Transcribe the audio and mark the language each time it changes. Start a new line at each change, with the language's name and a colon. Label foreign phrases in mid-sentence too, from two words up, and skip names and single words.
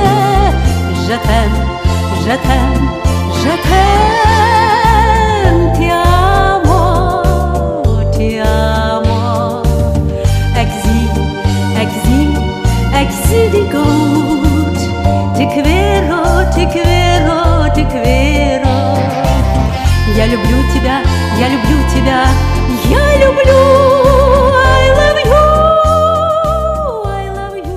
French: Je t'aime, je t'aime, je t'aime,
Italian: ti amo, ti amo.
Dutch: Ik zie die goed,
Portuguese: te quero, te quero, te quero.
Russian: Я люблю тебя, я люблю тебя, я люблю,
English: I love you, I love you.